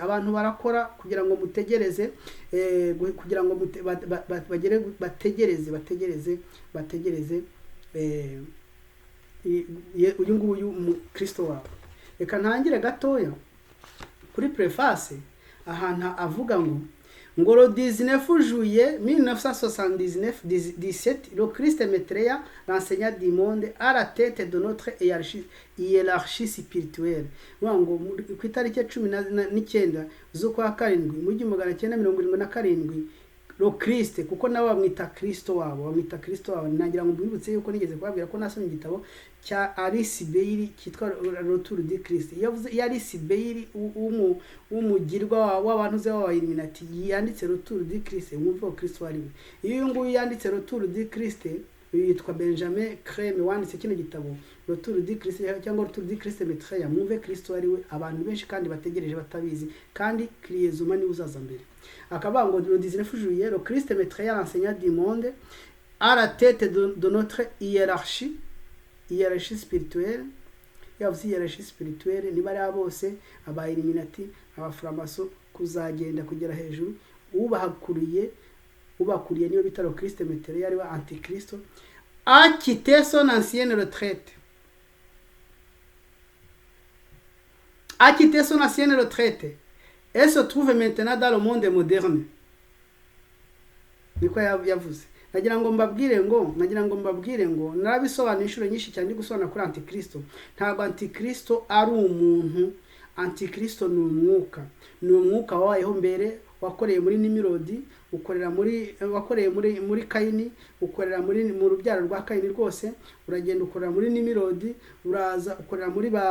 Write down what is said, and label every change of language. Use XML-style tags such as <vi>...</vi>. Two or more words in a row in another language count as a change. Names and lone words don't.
<rw>Abantu barakora kugira ngo mutegereze, kugira ngo bagere bategereze uyu nguyu Kristo wabo. Reka ntangire gatoya kuri preface ahantu avuga ngo</rw> <fr>le 19 juillet 1977 le Christ Maitreya, l'enseignant du monde, à la tête de notre hiérarchie spirituelle.</fr> <rw>Ngo ku itariki 19 z'ukwa karindwi mu 1977 lo Christ, kuko nawe bamwita Kristo wabo, nagira ngo mbibutse yuko nigeze kubabwira ko nasomye igitabo cya Alice Bailey cyitwa Retour du Christ. Yavuze Alice Bailey umugirwa w'abantu ze wa Illuminati, yanditse Retour du Christ, mwumva ko Kristo ari we. Iyo nguyu yanditse Retour du Christ yitwa Benjamin Creme, wanditse kino gitabo Retour du Christ cyangwa Retour du Christ Maitreya, mwumve Kristo ari we abantu benshi kandi bategereje batabizi, kandi Kriyezuma ni uzaza mbere. Akavuga ngo</rw> <fr>le 19 juillet le Christ Maitreya, l'enseignant du monde, à la tête de notre hiérarchie spirituelle.</fr> <rw>Yavuze</rw> <fr>hiérarchie spirituelle</fr> <rw>ni bari bose aba Illuminati, aba Framaso, kuzagenda kugera hejuru. Ubakuriye niyo bita le Christ Maitreya, ari wa Antikristo,</rw> <fr>a quitté son ancienne retraite. Elle se trouve maintenant dans le monde moderne.</fr> <rw>Niko yavuze. Nagira ngo mbabwire ngo narabisobanura inshuro nyinshi cyane gusobanura kuri Antikristo. Ntabwo Antikristo ari umuntu. Antikristo ni umwuka wabayeho mbere, wakoreye muri Nimirodi, wakoreye muri Kayini, ukorera mu rubyaro rwa Kayini rwose, uragenda ukorera muri Nimirodi, uraza ukorera muri</rw>